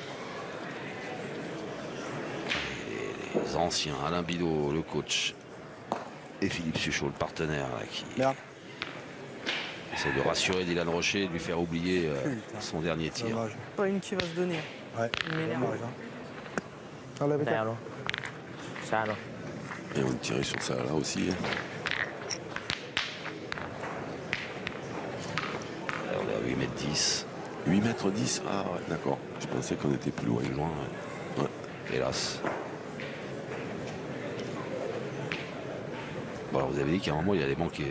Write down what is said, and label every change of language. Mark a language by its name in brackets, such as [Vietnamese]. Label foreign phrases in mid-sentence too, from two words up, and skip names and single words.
[French] Les anciens, Alain Bidot, le coach, et Philippe Suchot, le partenaire, là, qui Merde. essaie de rassurer Dylan Rocher et de lui faire oublier son dernier tir. Dommage. pas une qui va se donner Ouais, dommage. Hein. [Thai] เอาเลยไป แต้ จ้ะ มเนาะชาเนาะ [French] Et on tirait sur ça là aussi. Hein. Alors, on est à 8 mètres 10, 8 mètres 10, ah ouais, d'accord. Je pensais qu'on était plus loin. plus loin, Ouais. hélas. Bon, alors, vous avez dit qu'à un moment, il allait manquer.